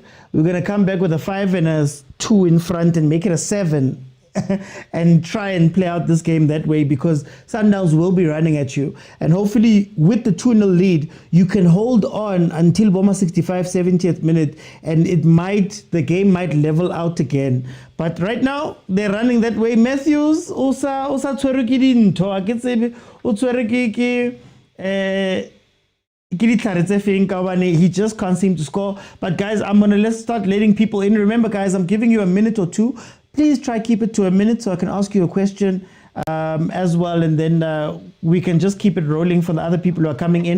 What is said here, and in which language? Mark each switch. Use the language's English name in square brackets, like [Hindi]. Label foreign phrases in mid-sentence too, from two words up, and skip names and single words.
[English] We're going to come back with a 5 and a 2 in front and make it a 7 and try and play out this game that way, because Sundowns will be running at you. And hopefully with the 2-0 lead, you can hold on until Boma 65, 70th minute, and the game might level out again. But right now, they're running that way. [Southern Sotho] Matthews, usa tshwerwe dintho, a ke tsebe o tshwerwe [English] he just can't seem to score. But guys, let's start letting people in. Remember guys, I'm giving you a minute or two. Please try keep it to a minute so I can ask you a question as well, and then we can just keep it rolling for the other people who are coming in.